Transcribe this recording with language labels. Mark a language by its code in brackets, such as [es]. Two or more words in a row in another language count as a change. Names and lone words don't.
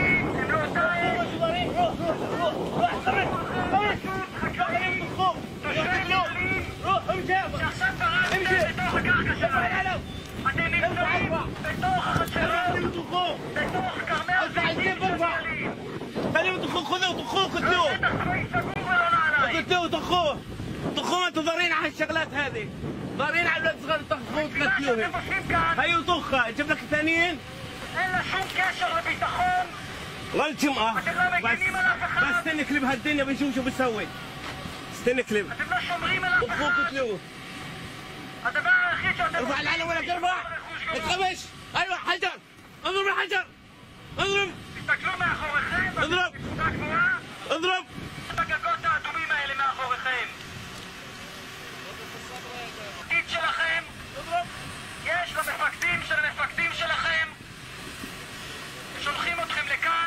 [ar] روح امشي قتلوه طخوه ما انتوا ضارين على الشغلات هذه ضارين على الولاد الصغار طخوه تقتلوهم هيو طخه جيب لك الثانيين [he] אין שום קשר לביטחון. [ar] غلط يمقى [he] אתם לא מגינים על אף אחד. [ar] بس استنى كليب هالدنيا بنشوف شو بتسوي استنى كليب [he] אתם לא שומרים על אף [ar] طخوه [he] אחד. [ar] قتلوه [he] הדבר היחיד שאתם [ar] ارفع العلم ولك ارفع اتخبش ايوه حجر اضرب الحجر اضرب [he] תסתכלו מאחוריכם. [ar] اضرب [he] בנקודה גבוהה. [ar] اضرب [he] את הגגות האדומים האלה מאחוריכם. התפקיד שלכם. יש למפקדים של המפקדים שלכם. שולחים אתכם לכאן.